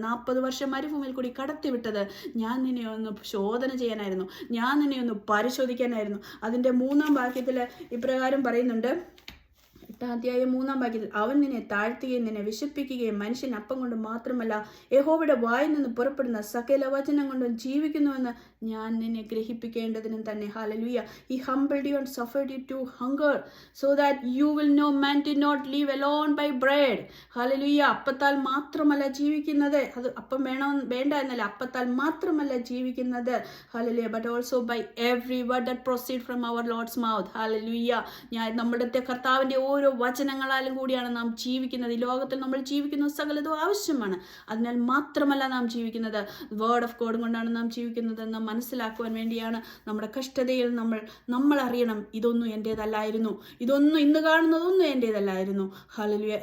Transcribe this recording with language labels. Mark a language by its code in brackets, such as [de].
[ml] 40 വർഷം മരുഭൂമിയിൽ കൂടി കടത്തിവിട്ടത് ഞാൻ നിന്നെ ഒന്ന് ശോധന ചെയ്യാനായിരുന്നു, ഞാൻ നിന്നെ ഒന്ന് പരിശോധിക്കാനായിരുന്നു. അതിൻ്റെ 3-ാം വാക്യത്തിൽ ഇപ്രകാരം പറയുന്നുണ്ട്. 8-ാം അധ്യായം 3-ാം വാക്യത്തിൽ, അവൻ നിന്നെ താഴ്ത്തുകയും നിന്നെ വിശപ്പിക്കുകയും മനുഷ്യൻ അപ്പം കൊണ്ട് മാത്രമല്ല യഹോവയുടെ വായിൽ നിന്ന് പുറപ്പെടുന്ന സകല വചനം കൊണ്ടും ജീവിക്കുന്നുവെന്ന് ഞാൻ നിന്നെ ഗ്രഹിപ്പിക്കേണ്ടതിനും തന്നെ. Hallelujah. [en] He humbled you and suffered you to hunger so that you will know man did not live alone by bread. [ml] Hallelujah. അപ്പത്താൽ മാത്രമല്ല ജീവിക്കുന്നത്, അത് അപ്പം വേണ്ട എന്നല്ല, അപ്പത്താൽ മാത്രമല്ല ജീവിക്കുന്നത്. Hallelujah. [en] But also by every word that proceed from our Lord's mouth. [ml] Hallelujah. നമ്മുടെ കർത്താവിൻ്റെ ഓരോ വചനങ്ങളാലും കൂടിയാണ് നാം ജീവിക്കുന്നത്. ഈ ലോകത്തിൽ നമ്മൾ ജീവിക്കുന്ന സകലതും ആവശ്യമാണ്. അതിനാൽ മാത്രമല്ല നാം ജീവിക്കുന്നത്, വേർഡ് ഓഫ് ഗോഡ് കൊണ്ടാണ് നാം ജീവിക്കുന്നത് എന്ന് മനസ്സിലാക്കുവാൻ വേണ്ടിയാണ്. നമ്മുടെ കഷ്ടതയിൽ നമ്മൾ അറിയണം, ഇതൊന്നും എൻ്റേതല്ലായിരുന്നു, ഇതൊന്നും ഇന്ന് കാണുന്നതൊന്നും എൻ്റേതല്ലായിരുന്നു. ഹല്ലേലൂയ.